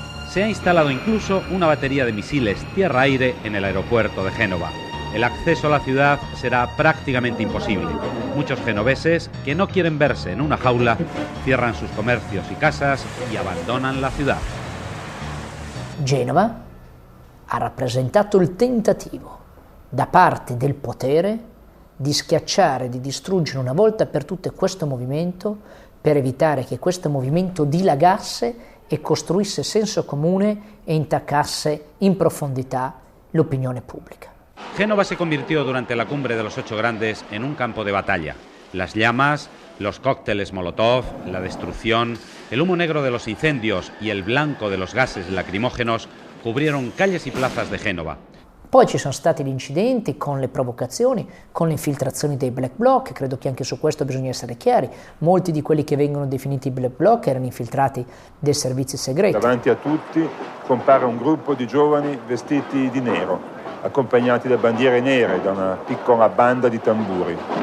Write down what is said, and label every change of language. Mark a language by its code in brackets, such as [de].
[es] Se ha instalado incluso una batería de misiles tierra-aire en el aeropuerto de Génova. El acceso a la ciudad será prácticamente imposible. Muchos genoveses, que no quieren verse en una jaula, cierran sus comercios y casas y abandonan la ciudad. [it] Genova ha rappresentato il tentativo da parte del potere di schiacciare, di distruggere una volta per tutte questo movimento per evitare che questo movimento dilagasse e costruisse senso comune e intaccasse in profondità l'opinione pubblica. [es] Génova se convirtió durante la cumbre de los 8 grandes en un campo de batalla. Las llamas, los cócteles Molotov, la destrucción, el humo negro de los incendios y el blanco de los gases lacrimógenos cubrieron calles y plazas de Genova. [it] Poi ci sono stati gli incidenti con le provocazioni, con le infiltrazioni dei black bloc, credo che anche su questo bisogna essere chiari. Molti di quelli che vengono definiti black bloc erano infiltrati dai servizi segreti. Davanti a tutti compare un gruppo di giovani vestiti di nero, accompagnati da bandiere nere, da una piccola banda di tamburi.